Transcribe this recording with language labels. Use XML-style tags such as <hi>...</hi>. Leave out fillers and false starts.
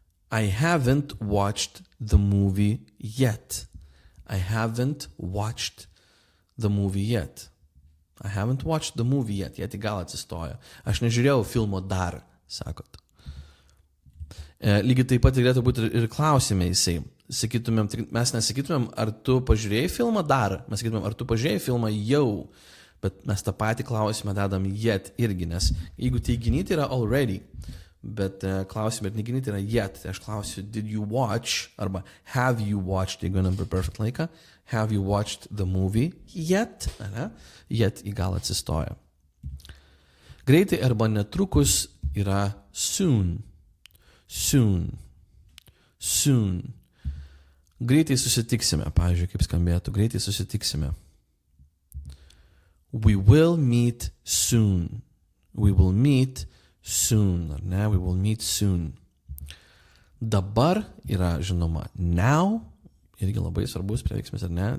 <en>I haven't watched the movie yet. I haven't watched the movie yet. I haven't watched the movie yet.</en> <lt>Jie tik gal atsistojo. Aš nežiūrėjau filmo dar, sakot. Lygiai taip pat galėtų būti ir klausime jisai. Sakytumėm, mes nesakytumėm, ar tu pažiūrėjai filmą dar. Mes sakytumėm, ar tu pažiūrėjai filmą jau. Bet mes tą patį klausimą dedam yet irgi, nes jeigu teiginyti yra already, bet klausimai ir neginyti yra yet. Tai aš klausiu,</lt> <en>did you watch,</en> <lt>arba</lt> <en>have you watched,</en> <lt>jeigu einam per perfect laiką,</lt> <en>have you watched the movie yet,</en> <lt>ne? Yet į galą atsistoja. Greitai arba netrukus yra soon. Soon. Soon. Greitai susitiksime, pavyzdžiui, kaip skambėtų, greitai susitiksime.</lt> <en>We will meet soon. We will meet soon,</en> <lt>ar ne?</lt> <en>We will meet soon.</en> <lt>Dabar yra, žinoma, now, irgi labai svarbus prieveiksmis, ar ne?</lt>